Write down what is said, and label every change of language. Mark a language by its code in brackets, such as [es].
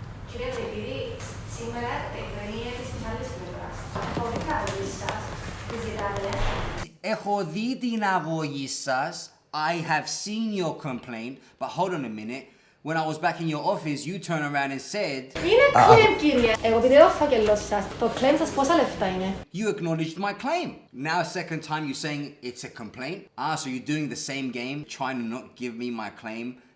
[el] Κύριε Τρεπίδη, σήμερα εκκρεμεί η αίτηση της άλλης πλευράς. Έχω δει την αγωγή σας, τη ζητάτε. Έχω δει την αγωγή σας. [en] I have seen your complaint, but hold on a minute. when I was back in your office, you turned around and said... [el] Είναι claim, κύριε. Εγώ επειδή έχω φάκελο σας, το claim σας πόσα λεφτά είναι? [en] You acknowledged my claim. Now second time you're saying it's a complaint. So you're doing the same game, trying to not give me my claim.